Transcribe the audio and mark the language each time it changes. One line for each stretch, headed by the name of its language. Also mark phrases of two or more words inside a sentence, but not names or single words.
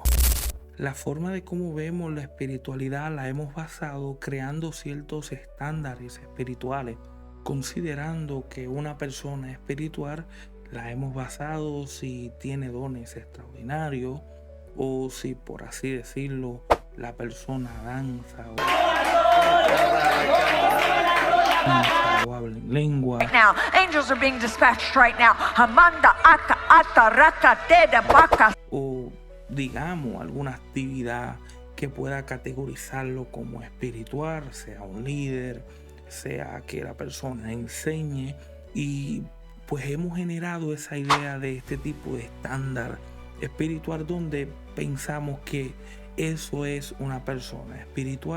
Spanish: La forma de cómo vemos la espiritualidad la hemos basado creando ciertos estándares espirituales, considerando que una persona espiritual la hemos basado si tiene dones extraordinarios o si, por así decirlo, la persona danza o habla en lengua.
English: Now, angels are being dispatched right now. Hamanda aka ata raka teda baka.
Spanish: O digamos alguna actividad que pueda categorizarlo como espiritual, sea un líder, sea que la persona enseñe, y pues hemos generado esa idea de este tipo de estándar espiritual donde pensamos que eso es una persona espiritual.